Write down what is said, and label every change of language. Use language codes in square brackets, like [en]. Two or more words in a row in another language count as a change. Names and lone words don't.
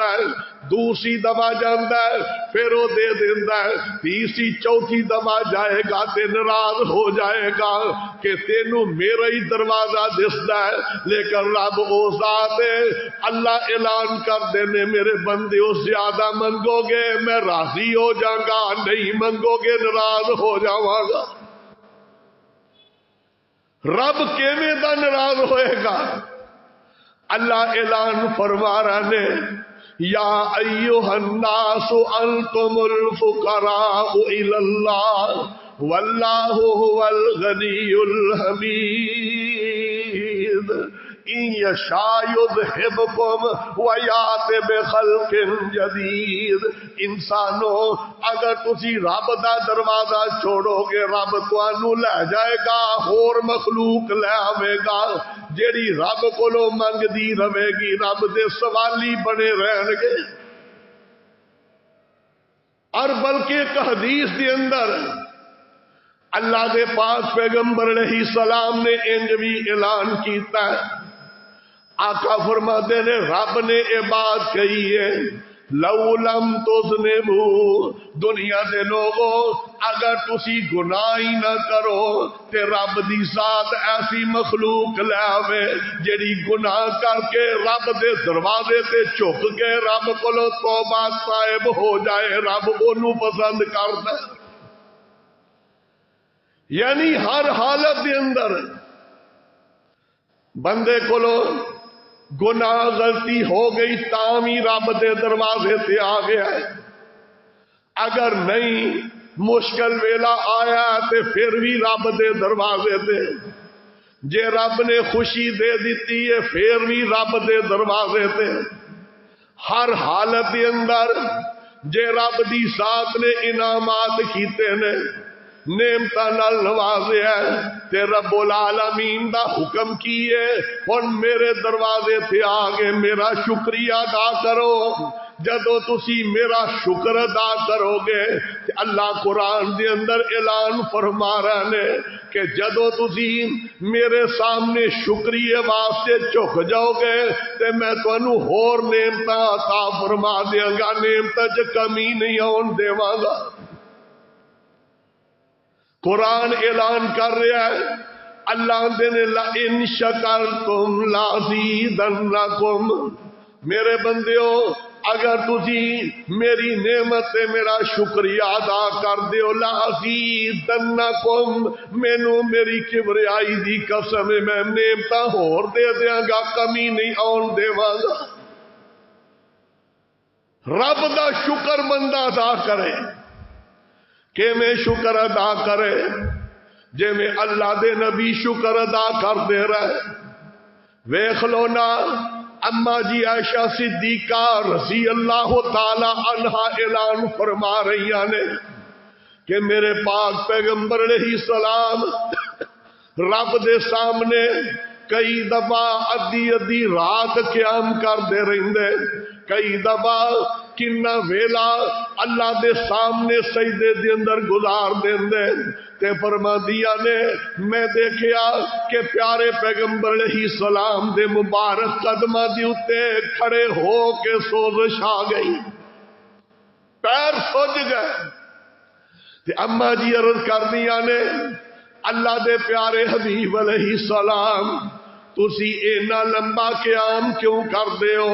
[pa] ہے، دوسری دفعہ جاندا ہے پھر وہ دے دیندا ہے، تیسری چوتھی دفعہ جائے گا تے ناراض ہو جائے گا کہ تینوں میرا ہی دروازہ دسدا ہے، لیکن رب او ذات ہے، اللہ اعلان کر دینے میرے بندے ہو زیادہ منگو گے میں راضی ہو جاؤں گا، نہیں منگو گے ناراض ہو جاواں گا۔ رب کیویں دا ناراض ہوئے گا؟ اللہ اعلان فرما رہا نے [ar] یا ایھا الناس انتم الفقراء الی اللہ واللہ هو الغنی الحمید ان یشاء یذھبکم ویات بخلق جدید۔ [pa] انسانوں اگر تسی رب دا دروازہ چھوڑو گے رب تانوں لے جائے گا، اور مخلوق لے آوے گا جیڑی رب کولو منگدی رہے گی، رب دے سوالی بنے رہن گے۔ اور بلکہ ایک حدیث دے اندر اللہ دے پاک پیغمبر [ar] علیہ السلام [pa] نے انج بھی اعلان کیتا ہے، آقا فرماتے نے رب نے یہ بات کہی ہے [ar] لو لم تذنبوا، [pa] دنیا دے لوگوں اگر تسی گناہ ہی نہ کرو تے رب دی ذات ایسی مخلوق لے آوے جیڑی گناہ کر کے رب دے دروازے تے جھک کے رب کولو توبہ طائب ہو جائے، رب اونوں پسند کردا ہے۔ یعنی ہر حالت دے اندر بندے کولو گناہ غلطی ہو گئی تاں بھی رب دے دروازے تے آ گیا ہے، اگر نہیں مشکل ویلا آیا تے پھر بھی رب دے دروازے تے، جے رب نے خوشی دے دیتی ہے پھر بھی رب دے دروازے تے۔ ہر حالت دے اندر جے رب دی ذات نے انعامات کیتے نے، نعمتاں نال نوازیا تے رب العالمین دا حکم کیے ہن میرے دروازے تے آ کے میرا شکریہ ادا کرو. جدو تسی میرا شکر ادا کرو گے تے اللہ قرآن دے اندر اعلان فرما رہے نے کہ جدو تسی میرے سامنے شکریہ واسطے جھک جاؤ گے تے میں تانوں ہور نعمتاں عطا فرما دیاں گا، نعمتاں چ کمی نہیں آن دیواں گا. قرآن اعلان کر رہا ہے اللہ دے نے [ar] لئن شکرتم لازیدنکم، [pa] میرے بندیو اگر تسی میری نعمت تے میرا شکریہ ادا کر دیو لازیدنکم، مینو میری کبریائی دی قسم میں نعمتاں ہور دے دیاں گا، کمی نہیں آن دیواں گا. رب دا شکر بندہ ادا کرے کہ میں شکر ادا کرے جے میں اللہ دے نبی شکر ادا کر دے رہے. ویکھ لو نا اما جی عائشہ صدیقہ [ar] رضی اللہ تعالی عنہا [pa] اعلان فرما رہی نے کہ میرے پاک پیغمبر [ar] علیہ السلام [pa] رب دے سامنے کئی دفعہ ادھی ادھی رات قیام کر دے رہندے، کئی دفعہ کنا ویلا اللہ دے سامنے سجدے دے اندر گزار دیندے تے فرماندیاں نے میں دیکھیا کہ پیارے پیغمبر [ar] علیہ السلام [pa] دے مبارک قدماں دے اوتے کھڑے ہو کے سوزش آ گئی، پیر سج گئے. تے اما جی عرض کردیاں نے اللہ دے پیارے حبیب [ar] علیہ السلام [pa] تسی اینا لمبا قیام کیوں کر دے ہو؟